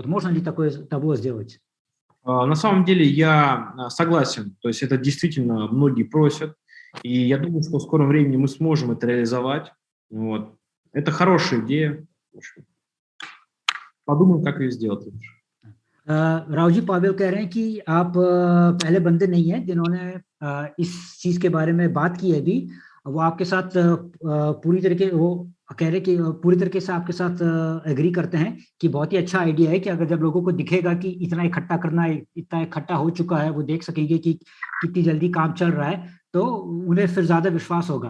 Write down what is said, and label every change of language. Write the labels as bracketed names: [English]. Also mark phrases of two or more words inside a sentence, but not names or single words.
[Russian] Можно ли такое табло сделать? На самом деле я согласен. То есть это действительно многие просят. И я думаю, что в скором времени мы сможем это реализовать. Вот. Это хорошая идея. Подумаем, как ее сделать лучше. [Hindi] राव जी, पावेल कह रहे हैं कि आप पहले बंदे नहीं हैं जिन्होंने इस चीज के बारे में बात की है। अभी वो आपके साथ पूरी तरीके वो कह रहे कि पूरी तरीके से आपके साथ एग्री करते हैं कि बहुत ही अच्छा आइडिया है कि अगर जब लोगों को दिखेगा कि इतना इकट्ठा करना है, इतना इकट्ठा हो चुका है, वो देख सकेंगे कि कितनी जल्दी काम चल रहा है, तो उन्हें फिर ज्यादा विश्वास होगा।